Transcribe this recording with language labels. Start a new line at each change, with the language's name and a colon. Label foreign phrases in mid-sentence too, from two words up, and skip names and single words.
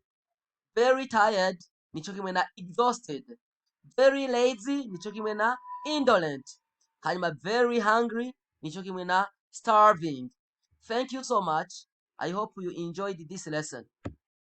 English: Very tired
Rundi: nico kimwe na exhausted.
English: Very lazy
Rundi: nico kimwe na indolent. Hanyuma
English: very hungry
Rundi: nico kimwe na starving.
English: Thank you so much. I hope you enjoyed this lesson.